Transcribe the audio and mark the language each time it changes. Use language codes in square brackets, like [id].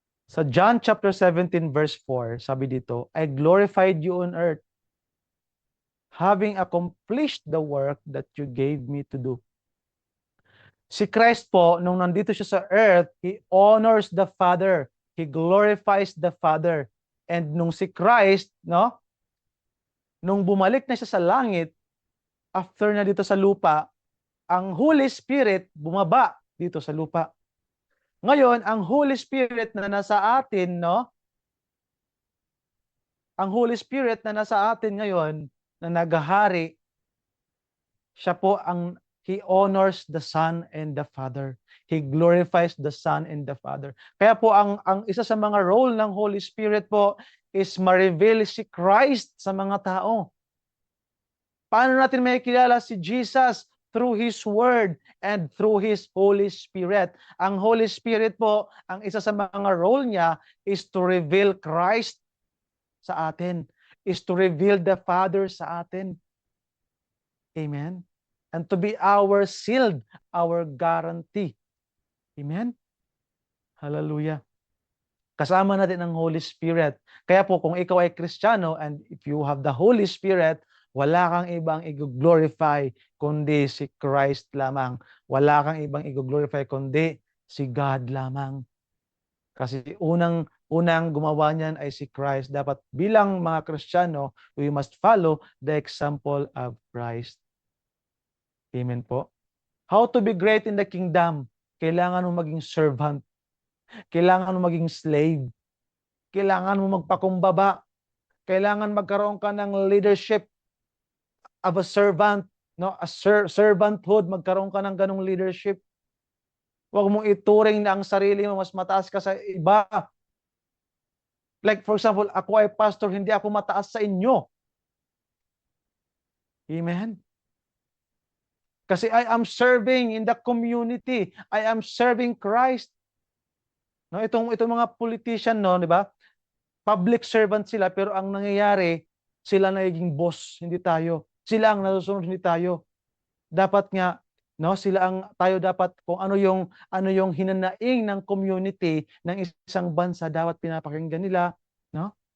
[en] Sa John chapter 17 verse 4, [tl] sabi dito, [en] I glorified you on earth, having accomplished the work that you gave me to do. [tl] Si Christ po, nung nandito siya sa earth, [en] He honors the Father. He glorifies the Father. [tl] And nung si Christ, no? Nung bumalik na siya sa langit, after na dito sa lupa, ang Holy Spirit bumaba dito sa lupa. Ngayon, ang Holy Spirit na nasa atin, no? Ang Holy Spirit na nasa atin ngayon, na naghahari, siya po [en] He honors the Son and the Father. He glorifies the Son and the Father. [tl] Kaya po ang isa sa mga role ng Holy Spirit po is ma-reveal si Christ sa mga tao. Paano natin makikilala si Jesus? [en] Through His Word and through His Holy Spirit. [tl] Ang Holy Spirit po, ang isa sa mga role niya [en] is to reveal Christ [tl] sa atin. [en] Is to reveal the Father [tl] sa atin. [en] Amen? And to be our shield, our guarantee. Amen? Hallelujah. [tl] Kasama natin ang Holy Spirit. Kaya po kung ikaw ay Kristiyano [en] and if you have the Holy Spirit, [tl] wala kang ibang i-glorify kundi si Christ lamang. Wala kang ibang i-glorify kundi si God lamang. Kasi unang gumawa niyan ay si Christ. Dapat bilang mga Kristiyano, [en] we must follow the example of Christ. Amen po. How to be great in the kingdom? [tl] Kailangan mo maging servant. Kailangan mo maging slave. Kailangan mo magpakumbaba. Kailangan magkaroon ka ng [en] leadership of a servant, [tl] no? A servanthood, magkaroon ka ng ganong leadership. Huwag mong ituring na ang sarili mo mas mataas ka sa iba. [en] Like for example, [tl] ako ay pastor, hindi ako mataas sa inyo. Amen? [en] Kasi I am serving in the community. I am serving Christ. [tl] No, itong mga politician, no, di ba? Public servant sila, pero ang nangyayari, sila nagiging boss, hindi tayo. Sila ang nasusunod, hindi tayo. Dapat nga, no, tayo dapat kung ano yung hinanaing ng community ng isang bansa, dapat pinapakinggan nila, no?